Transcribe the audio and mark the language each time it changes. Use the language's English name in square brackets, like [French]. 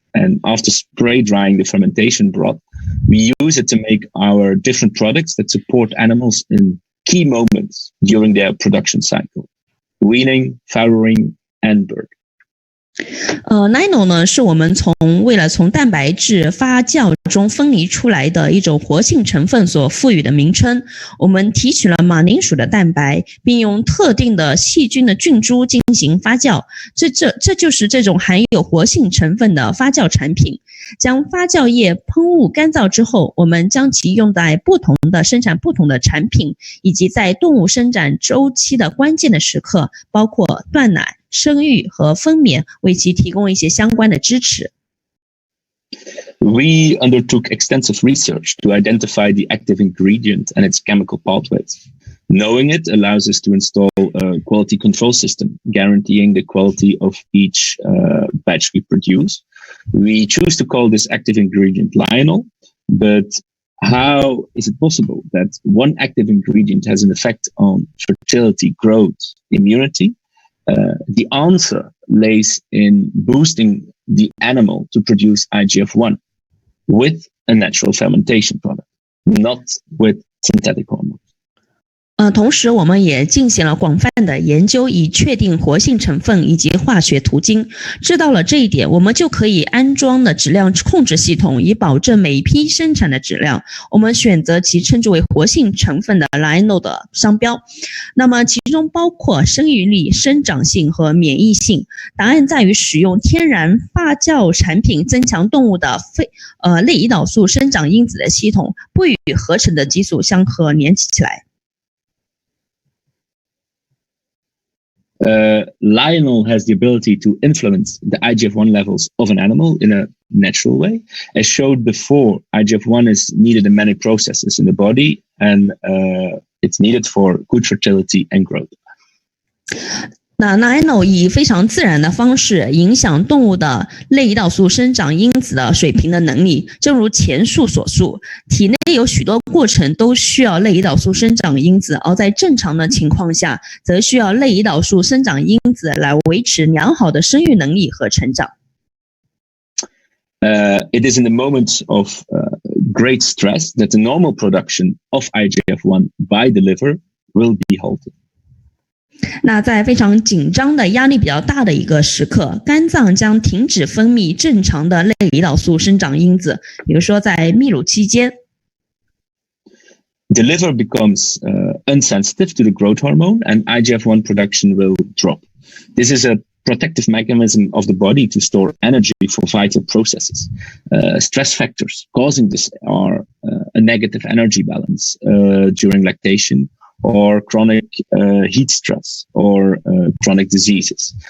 [English] And after spray drying the fermentation broth, we use it to make our different products that support animals in key moments during their production cycle: weaning, farrowing, and birth. [Chinese] Nino 呢是我们为了从蛋白质发酵中分离出来的一种活性成分所赋予的名称。我们提取了马铃薯的蛋白，并用特定的细菌的菌株进行发酵，这就是这种含有活性成分的发酵产品。将发酵液喷雾干燥之后，我们将其用在不同的生产不同的产品，以及在动物生长周期的关键的时刻，包括断奶、生育和分娩，为其提供一些相关的支持。 [English] We undertook extensive research to identify the active ingredient and its chemical pathways. Knowing it allows us to install a quality control system, guaranteeing the quality of each batch we produce. We choose to call this active ingredient Lionel, but how is it possible that one active ingredient has an effect on fertility, growth, immunity? The answer lays in boosting the animal to produce IGF-1 with a natural fermentation product, not with synthetic hormones. [Chinese] 同时我们也进行了广泛的研究，以确定活性成分以及化学途径。知道了这一点，我们就可以安装的质量控制系统，以保证每批生产的质量。我们选择其称之为活性成分的 Lionel 的商标。那么其中包括生育力、生长性和免疫性。答案在于使用天然发酵产品增强动物的类胰岛素生长因子的系统，不与合成的激素相合连起来。 [English] Lionel has the ability to influence the IGF-1 levels of an animal in a natural way. As showed before, IGF-1 is needed in many processes in the body, and it's needed for good fertility and growth. [Chinese] 那 Lionel 以非常自然的方式影响动物的类胰岛素生长因子的水平的能力，正如前述所述，体内有许多过程都需要类胰岛素生长因子，而在正常的情况下，则需要类胰岛素生长因子来维持良好的生育能力和成长。 [English] It is in the moments of great stress that the normal production of IGF-1 by the liver will be halted. [Chinese] 那在非常紧张的压力比较大的一个时刻，肝脏将停止分泌正常的类胰岛素生长因子，比如说在泌乳期间。 [English] The liver becomes unsensitive to the growth hormone, and IGF-1 production will drop. This is a protective mechanism of the body to store energy for vital processes. Stress factors causing this are a negative energy balance during lactation, or chronic heat stress, or chronic diseases.